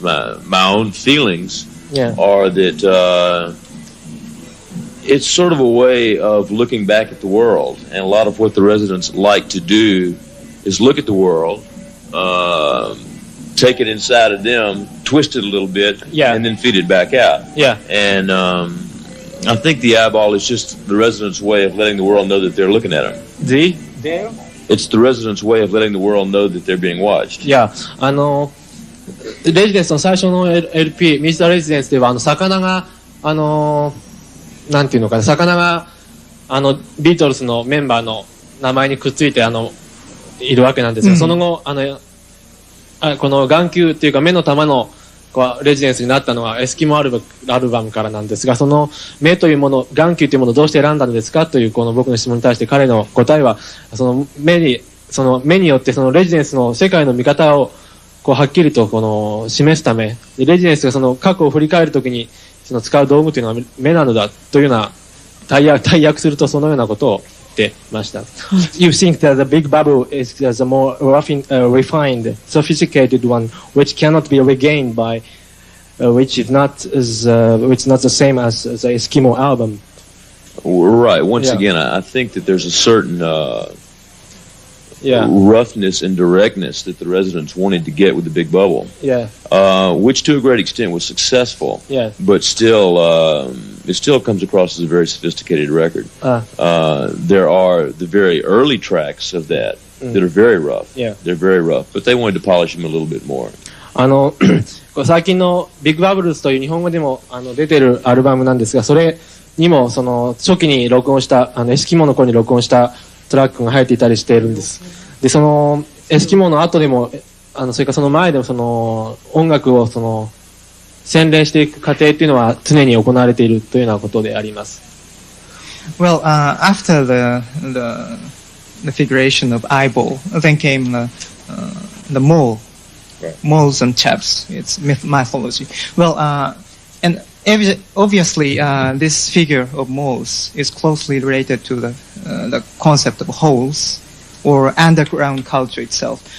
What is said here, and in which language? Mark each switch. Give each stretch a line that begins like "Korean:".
English: My own feelings are that it's sort of a way of looking back at the world, and a lot of what the residents like to do is look at the world, take it inside of them, twist it a little bit, and then feed it back out. Yeah. And I think the eyeball is just the residents' way of letting the world know that they're looking at them. It's the residents' way of letting the world know that they're being watched. Yeah.
Japanese: レジデンスの最初の LP、ミスターレジデンスでは魚がなんていうのかな、魚がビートルズのメンバーの名前にくっついているわけなんですが、その後この眼球っていうか目の玉のレジデンスになったのはエスキモアルバムからなんですが、その目というもの、眼球というものをどうして選んだのですかというこの僕の質問に対して彼の答えは、その目によってそのレジデンスの世界の見方をはっきりと示すため、レジデンスがその過去を振り返るときに使う道具というのは目なのだというような大訳するとそのようなことを言ってました。
English: You think that the big bubble is a more refined, sophisticated one, which cannot be regained by, which is not the same as the Eskimo album. Right. Once again, I think that there's a certain roughness and directness that the residents wanted to get with the Big Bubble. Yeah. Which to a great extent was successful. Yeah. But still, it still comes across as a very sophisticated record. There are the very early tracks of that that are very rough. Yeah. They're very rough, but they wanted to polish them a little bit more.
Japanese: 最近のビッグバブルズという日本語でも出てるアルバムなんですが、それにも、その、初期に録音した、エスキモーの頃に録音したトラックが入っていたりしているんです。で、その、エスキモーの後でも、それからその前でも、その、音楽を、その、洗練していく過程っていうのは常に行われているというようなことであります。
English: Well, after the figuration of eyeball, then came the mole, moles and chaps. It's mythology. Well, and obviously, this figure of moles is closely related to the concept of holes or underground culture itself.